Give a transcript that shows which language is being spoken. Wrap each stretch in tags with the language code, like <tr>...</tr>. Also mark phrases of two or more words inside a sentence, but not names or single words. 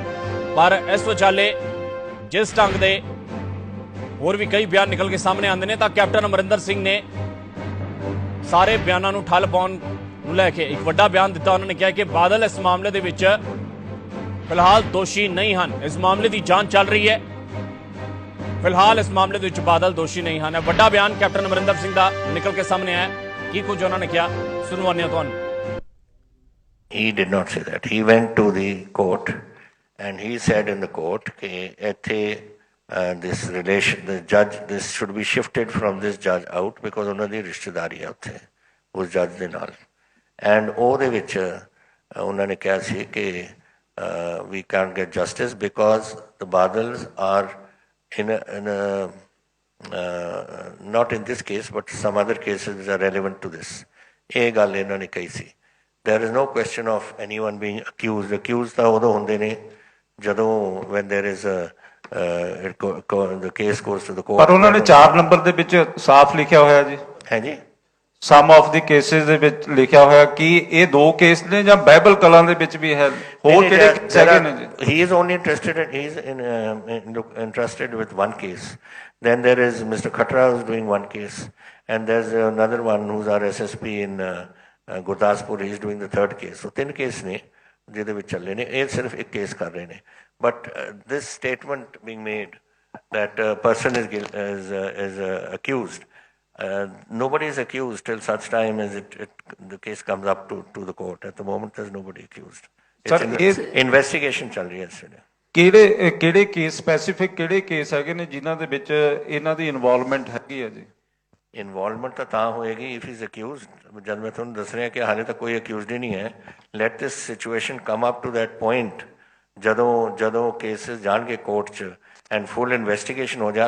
<pa>ਪਰ ਇਸ ਵਿਚਾਲੇ ਜਿਸ ਢੰਗ ਦੇ ਹੋਰ ਵੀ ਕਈ ਬਿਆਨ ਨਿਕਲ ਕੇ ਸਾਹਮਣੇ ਆਉਂਦੇ ਨੇ, ਤਾਂ ਕੈਪਟਨ ਅਮਰਿੰਦਰ ਸਿੰਘ ਨੇ ਸਾਰੇ ਬਿਆਨਾਂ ਨੂੰ ਠੱਲ ਪਾਉਣ ਨੂੰ ਲੈ ਕੇ ਇੱਕ ਵੱਡਾ ਬਿਆਨ ਦਿੱਤਾ। ਉਹਨਾਂ ਨੇ ਕਿਹਾ ਕਿ ਬਾਦਲ ਇਸ ਮਾਮਲੇ ਦੇ ਵਿੱਚ ਫਿਲਹਾਲ ਦੋਸ਼ੀ ਨਹੀਂ ਹਨ। ਇਸ ਮਾਮਲੇ ਦੀ ਜਾਂਚ ਚੱਲ ਰਹੀ ਹੈ, ਫਿਲਹਾਲ ਇਸ ਮਾਮਲੇ ਦੇ ਵਿੱਚ ਬਾਦਲ ਦੋਸ਼ੀ ਨਹੀਂ ਹਨ। ਵੱਡਾ ਬਿਆਨ ਕੈਪਟਨ ਅਮਰਿੰਦਰ ਸਿੰਘ ਦਾ ਨਿਕਲ ਕੇ ਸਾਹਮਣੇ ਆਇਆ। ਕੀ ਕੁਝ ਉਹਨਾਂ ਨੇ ਕਿਹਾ, ਸੁਣਵਾਉਂਦੇ ਹਾਂ ਤੁਹਾਨੂੰ।</pa> <en>He did not say that. He went to the court and he said in the court that this relation, the judge, this should be shifted from this judge out because</en> <pa>ਉਹਨਾਂ ਦੀ ਰਿਸ਼ਤੇਦਾਰੀ ਹੈ ਉੱਥੇ ਉਸ ਜੱਜ ਦੇ ਨਾਲ। ਐਂਡ ਉਹਦੇ ਵਿੱਚ ਉਹਨਾਂ ਨੇ ਕਿਹਾ ਸੀ ਕਿ</pa> <en>we can't get justice because the Badals are in a not in this case but some other cases which are relevant to this.</en> <pa>ਇਹ ਗੱਲ ਇਹਨਾਂ ਨੇ ਕਹੀ ਸੀ।</pa> <en>There is no question of anyone being accused. Accused</en> <pa>ਤਾਂ ਉਦੋਂ ਹੁੰਦੇ ਨੇ ਜਦੋਂ</pa> <en>when there is the case goes to the court.</en> <pa>ਪਰ ਉਹਨਾਂ ਨੇ 4 ਨੰਬਰ ਦੇ ਵਿੱਚ ਸਾਫ਼ ਲਿਖਿਆ ਹੋਇਆ ਜੀ, ਹੈ ਜੀ,</pa> <en>some of the cases</en> <pa>ਦੇ ਵਿੱਚ ਲਿਖਿਆ ਹੋਇਆ ਕਿ ਇਹ 2 ਕੇਸ ਨੇ ਜਾਂ ਬਹਿਬਲ ਕਲਾਂ ਦੇ ਵਿੱਚ ਵੀ ਹੈ, ਹੋਰ ਕਿਹੜੇ ਕੇਸ ਹੈਗੇ ਨੇ ਜੀ?</pa> <en>He is only interested in, he is interested with one case. Then there is Mr. Khatra who is doing one case, and there's another one who's our SSP in Gurdaspur. He is doing the 3rd case. So 3 case</en> <pa>ਨੇ ਜਿਹਦੇ ਵਿੱਚ ਚੱਲੇ ਨੇ, ਇਹ ਸਿਰਫ ਇੱਕ ਕੇਸ ਕਰ ਰਹੇ ਨੇ।</pa> <en>But this statement being made that a person is accused, nobody is accused till such time as the case comes up to the court. At the moment, there's nobody accused. It's investigation</en> <pa>ਚੱਲ ਰਹੀ ਹੈ ਇਸ ਵੇਲੇ। ਕਿਹੜੇ ਕੇਸ ਸਪੈਸੀਫਿਕ ਕਿਹੜੇ ਕੇਸ ਹੈਗੇ ਨੇ ਜਿਨ੍ਹਾਂ ਦੇ ਵਿੱਚ ਇਹਨਾਂ ਦੀ ਇਨਵੋਲਵਮੈਂਟ ਹੈਗੀ ਹੈ ਜੀ? ਇਨਵੋਲਵਮੈਂਟ ਤਾਂ ਹੋਏਗੀ</pa> <en>if is accused.</en> <pa>ਜਦ ਮੈਂ ਤੁਹਾਨੂੰ ਦੱਸ ਰਿਹਾ ਕਿ ਹਾਲੇ ਤੱਕ ਕੋਈ ਅਕਿਊਜ਼ਡ ਹੀ ਨਹੀਂ ਹੈ।</pa> <en>let this situation come up to that point,</en> <pa>ਜਦੋਂ ਕੇਸਿਸ ਜਾਣਗੇ ਕੋਰਟ 'ਚ</pa> <en>and full investigation</en> <pa>ਹੋ ਜਾਏ।</pa>